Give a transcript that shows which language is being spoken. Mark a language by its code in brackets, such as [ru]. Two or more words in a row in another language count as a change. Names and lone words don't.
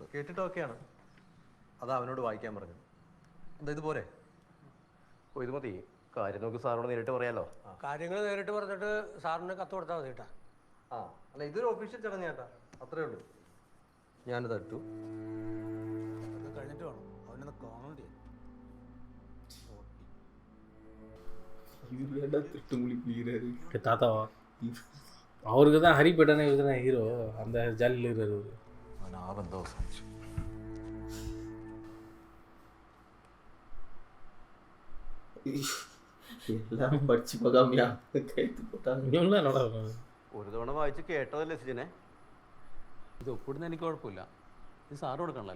[ml] കേട്ടിട്ടൊക്കെയാണ്. അത് അവനോട് വായിക്കാൻ പറഞ്ഞു. എന്താ ഇത് പോരെ? ഓ, ഇത് മതി. കാര്യം നോക്കി സാറിനോട് നേരിട്ട് പറയാലോ. കാര്യങ്ങൾ നേരിട്ട് പറഞ്ഞിട്ട് സാറിന് കത്ത് കൊടുത്താൽ മതി കേട്ടാ. ആ, അല്ല ഇതൊരു ഒഫീഷ്യൽ ചടങ്ങ് ചേട്ടാ, അത്രേ ഉള്ളൂ. ഞാനിത് ഇട്ടു. കഴിഞ്ഞിട്ട് വേണം അവനൊന്ന് കാണണ്ടേ. [ta] தாத்தாவா? அவருக்கு தான் ஹரி பேட்டானே இவர் தான் ஹீரோ. அந்த ஜாலியில் இருக்கிறவர். [ml] അവൻ ആ ബന്ധം അവസാനിച്ചു. എല്ലാം പഠിച്ചു പോകാമിയാ കയറ്റി പോട്ടാ. ഒരു തവണ വായിച്ച് കേട്ടതല്ലേ സിജനെ? ഇത് ഒപ്പിടുന്ന എനിക്ക് കുഴപ്പമില്ല, ഇത് സാറ് കൊടുക്കണല്ലേ.